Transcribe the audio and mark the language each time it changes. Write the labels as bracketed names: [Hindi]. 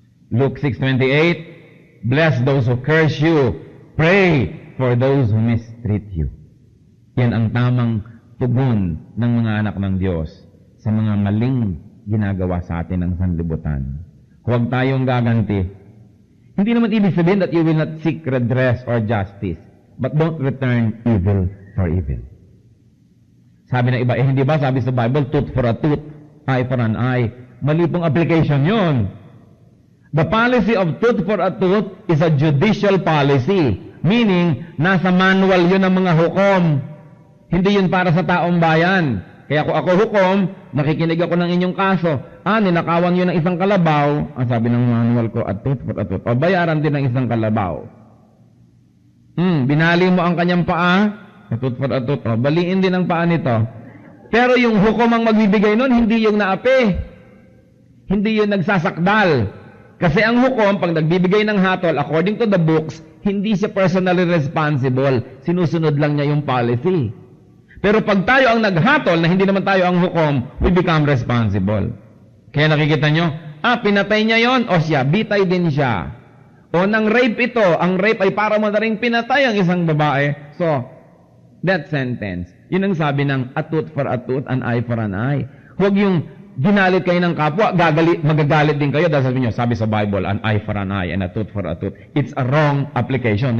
[English] Luke 6:28, bless those who curse you. Pray for those who mistreat you. [Filipino] Yan ang tamang tugon ng mga anak ng Diyos sa mga maling ginagawa sa atin ng sanlibutan. Huwag tayong gaganti. Hindi naman ibig sabihin [English] that you will not seek redress or justice, but don't return evil for evil. [Filipino] Sabi ng iba, hindi ba sabi sa Bible, [English] tooth for a tooth, eye for an eye. [Filipino] Mali pong application yun. [English] The policy of tooth for a tooth is a judicial policy. [Filipino] Meaning, nasa manual yun ng mga hukom. Hindi yun para sa taong bayan. Kaya kung ako hukom, nakikinig ako ng inyong kaso. Ninakawan yun ng isang kalabaw. Ang sabi ng manual ko, [English] a tooth for a tooth. [Filipino] O bayaran din ng isang kalabaw. Binali mo ang kanyang paa, [English] a tooth for a tooth. [Filipino] O, baliin din ang paa nito. Pero yung hukom ang magbibigay nun, hindi yung naapi. Hindi yung nagsasakdal. Kasi ang hukom, pag nagbibigay ng hatol, [English] according to the books, [Filipino] hindi siya personally responsible. Sinusunod lang niya yung policy. Pero pag tayo ang naghatol, na hindi naman tayo ang hukom, [English] we become responsible. [Filipino] Kaya nakikita nyo, pinatay niya yon, o siya, bitay din siya. O nang rape ito, ang rape ay para mo na rin pinatay ang isang babae. [English] So, that sentence, [Filipino] yun ang sabi ng [English] a tooth for a tooth, an eye for an eye. [Filipino] Huwag yung ginalit kayo ng kapwa, magagalit din kayo dahil sabi sa Bible, [English] an eye for an eye and a tooth for a tooth. It's a wrong application.